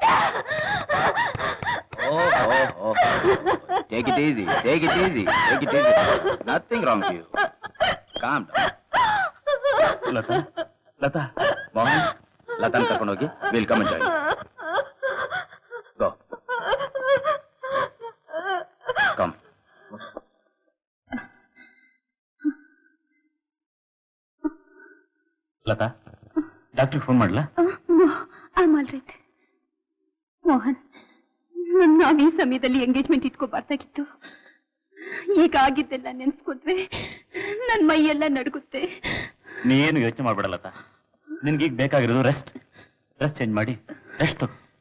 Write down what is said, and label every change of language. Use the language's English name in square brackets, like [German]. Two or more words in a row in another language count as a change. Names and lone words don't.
[English] Take it easy, take it easy, take it easy. Nothing wrong with you. Calm down. [Kannada] ಲತಾ, ಲತಾ, ಮೋಹನ್, ಲತಾನ್ ಕರ್ಕೊಂಡು ಹೋಗಿ. [English] We'll come and join you. Go. Come. [Kannada] ಲತಾ, ಡಾಕ್ಟರ್ ಫೋನ್ ಮಾಡ್ಲಾ? [English] I'm all right. [Kannada] ಮೋಹನ್, ನಾವ್ ಈ ಸಮಯದಲ್ಲಿ ಎಂಗೇಜ್ಮೆಂಟ್ ಇಟ್ಕೋಬಾರ್ದಾಗಿತ್ತು. ಈಗ ಆಗಿದ್ದೆಲ್ಲ ನೆನ್ಸ್ಕೊಂಡ್ರೆ ನನ್ ಮೈಯೆಲ್ಲ ನಡುಗುತ್ತೆ. ನೀ ಏನು ಯೋಚನೆ ಮಾಡ್ಬೇಡ ಲತಾ, ನಿನ್ಗೀಗ ಬೇಕಾಗಿರೋದು ರೆಸ್ಟ್. [English] dress change [Kannada] ಮಾಡಿ ರೆಸ್ಟ್ ತಗೋ.